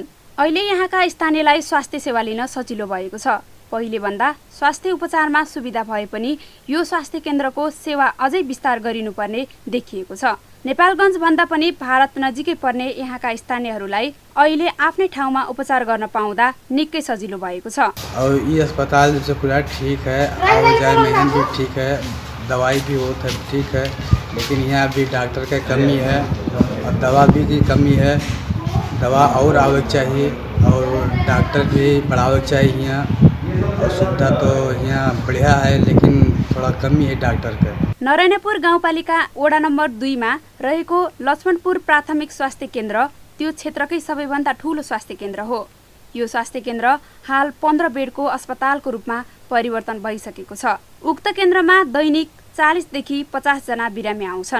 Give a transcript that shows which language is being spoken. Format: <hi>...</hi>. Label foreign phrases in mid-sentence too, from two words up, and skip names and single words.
<ne>अहिले यहाँका स्थानीयलाई स्वास्थ्य सेवा लिन सजिलो भएको छ। पहिले भन्दा स्वास्थ्य उपचारमा सुविधा भए पनि यो स्वास्थ्य केन्द्रको सेवा अझै विस्तार गरिनुपर्ने देखिएको छ। नेपालगञ्ज भन्दा पनि भारत नजिकै पर्ने यहाँका स्थानीयहरूलाई अहिले आफ्नै ठाउँमा उपचार गर्न पाउँदा निकै सजिलो भएको छ।</ne> <hi>और ये अस्पताल से पूरा ठीक है, आवाजाही मेहनत भी ठीक है, दवाई भी होता है ठीक है, लेकिन यहाँ भी डॉक्टर की कमी है और दवा भी की कमी है। दवा और आवक चाहिए और डॉक्टर भी बढ़ावक चाहिए यहाँ, और सुविधा तो यहाँ बढ़िया है लेकिन थोड़ा कमी है डॉक्टर का।</hi> <ne>नरैनापुर गाउँपालिका वडा नम्बर 2 मा रहेको लक्ष्मणपुर प्राथमिक स्वास्थ्य केन्द्र त्यो क्षेत्रकै सबैभन्दा ठूलो स्वास्थ्य केन्द्र हो। यो स्वास्थ्य केन्द्र हाल 15 बेडको अस्पतालको रूपमा परिवर्तन भइसकेको छ। उक्त केन्द्रमा दैनिक 40 देखि 50 जना बिरामी आउँछन्।</ne>